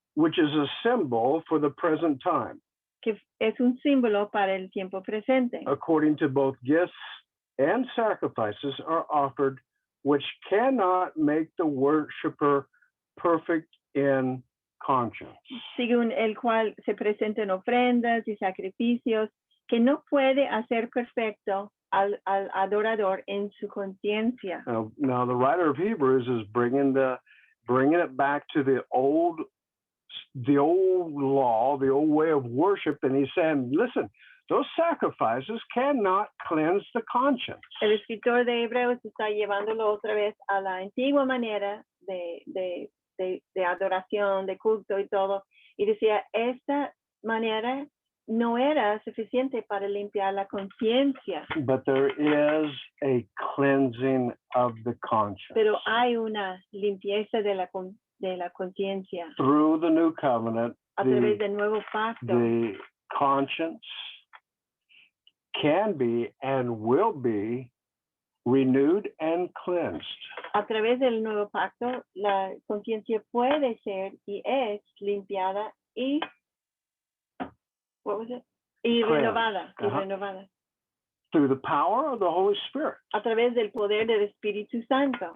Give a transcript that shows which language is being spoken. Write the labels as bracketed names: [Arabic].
[English] Which is a symbol for the present time, [Spanish] que es un símbolo para el tiempo presente. [English] according to both gifts and sacrifices are offered, which cannot make the worshiper perfect in conscience. [Spanish] Según el cual se presentan ofrendas y sacrificios que no puede hacer perfecto al adorador en su conciencia. [English] Now the writer of Hebrews is bringing it back to the old law, the old way of worship, and he's saying, listen, those sacrifices cannot cleanse the conscience. [Spanish] El escritor de Hebreos está llevándolo otra vez a la antigua manera de adoración, de culto y todo. Y decía, esta manera no era suficiente para limpiar la conciencia. [English] But there is a cleansing of the conscience. [Spanish] Pero hay una limpieza de la conciencia. [English] Through the new covenant, [Spanish] A través del nuevo pacto, [English] the conscience can be and will be renewed and cleansed. [Spanish] a través del nuevo pacto, la conciencia puede ser y es limpiada y, [English] what was it? [Spanish] Y [English] Cleansed. [Spanish] renovada, y Ajá. renovada. [English] Through the power of the Holy Spirit. [Spanish] A través del poder del Espíritu Santo.